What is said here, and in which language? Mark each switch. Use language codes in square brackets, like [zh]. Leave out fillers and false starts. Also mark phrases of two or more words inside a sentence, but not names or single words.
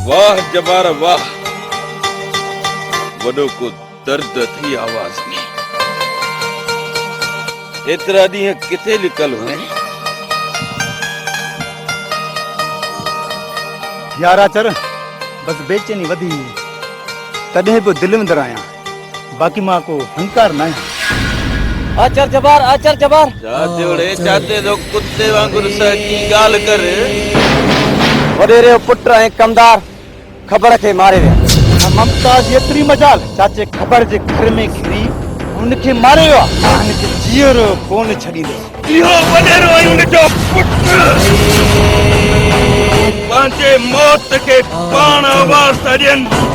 [sd] वाह जबार वाह, वॾो को दर्द थी आवाज़ में। एतिरा ॾींहं किथे लिकल हुए? यारा चर बस बेचैनी वधी तॾहिं बि दिलि में आहियां, बाक़ी मां को फनकार न आहियां। आचर जबार, आचर जबार। जा जोड़े चाहते तो कुत्ते वांगुर सची गाल कर। वडेरे पुट ऐं कमदार ख़बर खे मारे विया। ममता जी एतिरी मजाल चाचे ख़बर जे घर में घिरी उनखे मारे वियो आहे, उनखे जीअरो कोन छॾींदो। इहो वडेरो ऐं उनजो पुट पंहिंजे मौत खे पाण आवाज़ था ॾियनि।